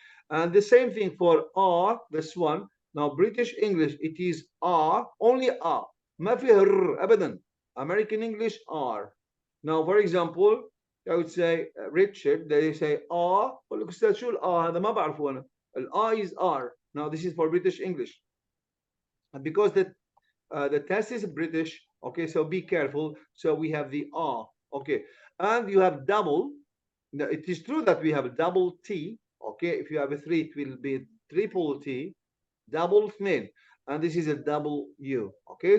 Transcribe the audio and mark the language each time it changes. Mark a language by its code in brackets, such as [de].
[en] And the same thing for R, this one. Now, British English, it is R, only R. [ar] ما فيه R أبدا. [en] American English, R. Now, for example, I would say Richard, they say R. [ar] أقول لك أستاذ شو الR هذا؟ ما بعرفه أنا. [en] R is R. Now, this is for British English. And because the test is British, okay, so be careful. So we have the R, okay. And you have double. Now, it is true that we have a double T, okay. If you have a 3, it will be triple T, double [ar] اثنين, [en] and this is a double U, okay.